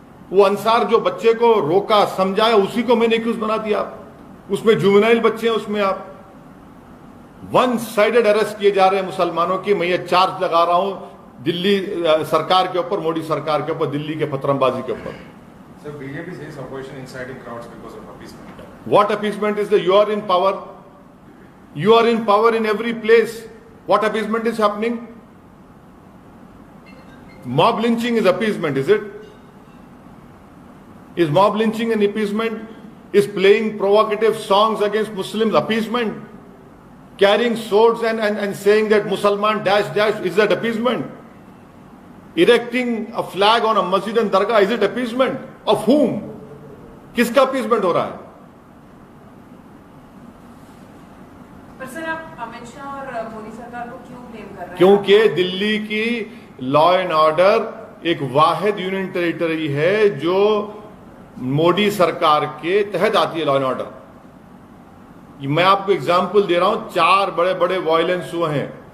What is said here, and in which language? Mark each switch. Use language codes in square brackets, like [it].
[hi] वो अंसार जो बच्चे को रोका, समझाया, उसी को मैंने एक्यूज बना दिया। उसमें जुवेनाइल बच्चे हैं, उसमें आप वन साइडेड अरेस्ट किए जा रहे हैं मुसलमानों की। मैं ये चार्ज लगा रहा हूं दिल्ली सरकार के ऊपर, मोदी सरकार के ऊपर, दिल्ली के पथरमबाजी के ऊपर। [en] So BJP says opposition inciting crowds because of appeasement. What appeasement is that? You are in power. You are in power in every place. What appeasement is happening? Mob lynching is appeasement, is it? Is mob lynching an appeasement? Is playing provocative songs against Muslims appeasement? Carrying swords and saying that Musalman dash dash, is that appeasement? Erecting a flag on a masjid and dargah, is it appeasement? Of whom? [hi] किसका appeasement हो रहा है? पर sir, आप अमित शाह और मोदी सरकार को क्यों ब्लेम कर रहे हैं? क्योंकि दिल्ली की लॉ एंड ऑर्डर एक वाहिद यूनियन टेरिटरी है जो मोदी सरकार के तहत आती है। लॉ एंड ऑर्डर, मैं आपको एग्जाम्पल दे रहा हूं, 4 बड़े बड़े वायलेंस हुए हैं।